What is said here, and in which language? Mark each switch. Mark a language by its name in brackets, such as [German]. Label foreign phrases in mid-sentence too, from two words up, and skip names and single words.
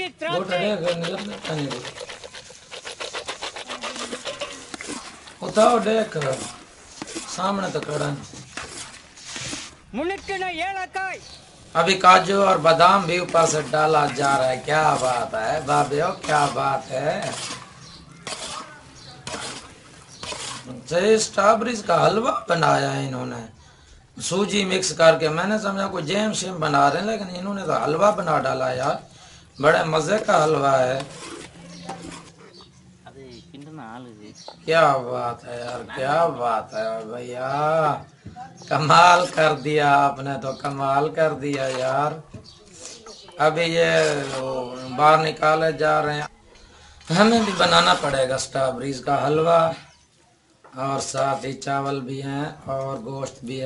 [Urdu] گوٹا திராட்சை دیکھ نظر دیکھتا نہیں دیکھ اتاؤ دیکھ سامنے تو کھڑا ہے۔ [Tamil] முணுக்கின ஏலக்காய் [Urdu] ابھی کاجو اور بادام بھی اوپر سے ڈالا جا رہا ہے۔ کیا بات ہے بابیو، کیا بات ہے۔ سٹرابریز کا حلوہ بنایا ہے انہوں نے، سوجی مکس کر کے۔ میں نے سمجھا کوئی جیم شیم بنا رہے ہیں، لیکن انہوں نے تو حلوہ بنا ڈالا یار۔ بڑے مزے کا حلوہ ہے۔ [Tamil] அது கிண்டன ஆளு இது [Urdu] کیا بات ہے یار، کیا بات ہے بھیا، کمال کر دیا آپ نے تو، کمال کر دیا یار۔ ابھی یہ باہر نکالے جا رہے ہیں۔ ہمیں بھی بنانا پڑے گا سٹرابریز کا حلوہ، اور ساتھ ہی چاول بھی ہیں اور گوشت بھی ہے۔